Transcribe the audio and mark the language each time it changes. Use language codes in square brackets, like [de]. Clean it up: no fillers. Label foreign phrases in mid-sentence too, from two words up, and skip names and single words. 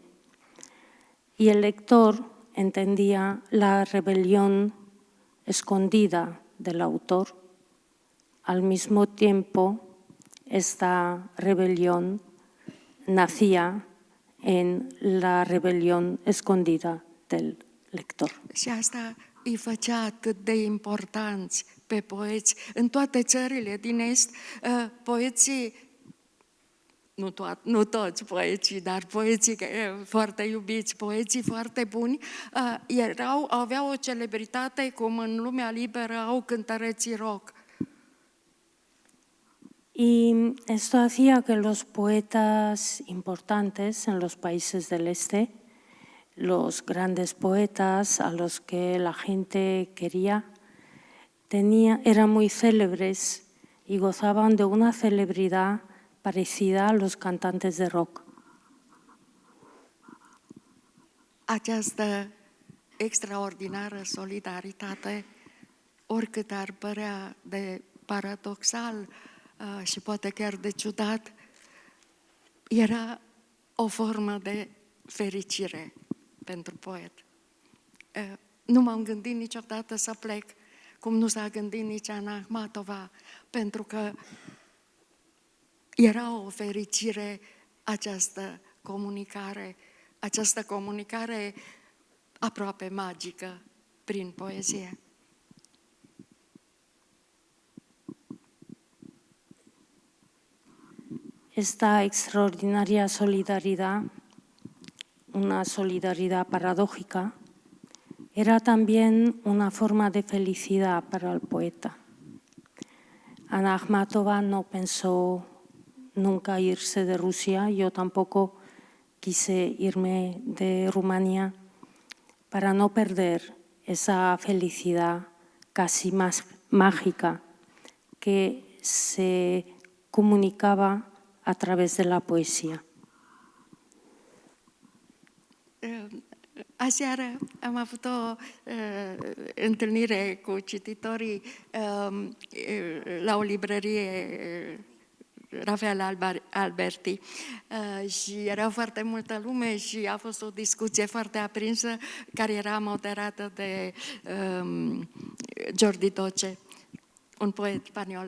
[es] Y el lector entendía la rebelión escondida del autor. Al mismo tiempo, esta rebelión nacía en la rebelión escondida del lector. [ro] Și asta îi făcea atât de importanți pe poeți. În toate țările din Est, poeții, nu toți poeții, dar poeții foarte iubiți, poeții foarte buni, aveau o celebritate cum în lumea liberă au cântăreții rock. [es] Y esto hacía que los poetas importantes en los países del este, los grandes poetas a los que la gente quería, eran muy célebres y gozaban de una celebridad parecida a los cantantes de rock. [ro] Această extraordinară solidaritate, oricât ar părea de paradoxal și poate chiar de ciudat, era o formă de fericire pentru poet. Nu m-am gândit niciodată să plec, cum nu s-a gândit nici Ana Akhmatova, pentru că era o fericire această comunicare aproape magică prin poezie. [es] Esta extraordinaria solidaridad, una solidaridad paradójica, era también una forma de felicidad para el poeta. Ana Akhmatova no pensó nunca irse de Rusia, yo tampoco quise irme de Rumanía para no perder esa felicidad casi más mágica que se comunicaba a través de la poesía. [ro] Aseară am avut o întâlnire cu cititorii la o librărie Rafael Alberti și era foarte multă lume și a fost o discuție foarte aprinsă care era moderată de Jordi Toce, un poet spaniol.